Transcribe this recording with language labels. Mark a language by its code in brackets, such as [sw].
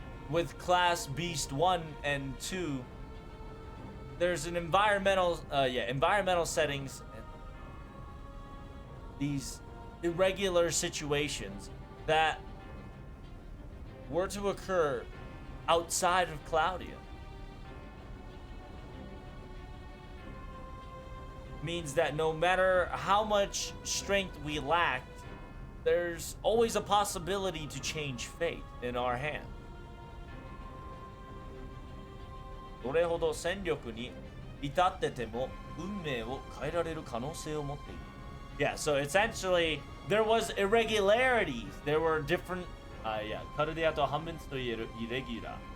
[en] With class beast 1 and 2, there's an environmental settings and these irregular situations that were to occur outside of Claudia. Means that no matter how much strength we lacked, there's always a possibility to change fate in our hand. [ja] どれほど戦力に至ってても運命を変えられる可能性を持っている。 [en] Yeah, so essentially there was irregularities. There were different [ja] カルデアと半分と言える [en] irregular.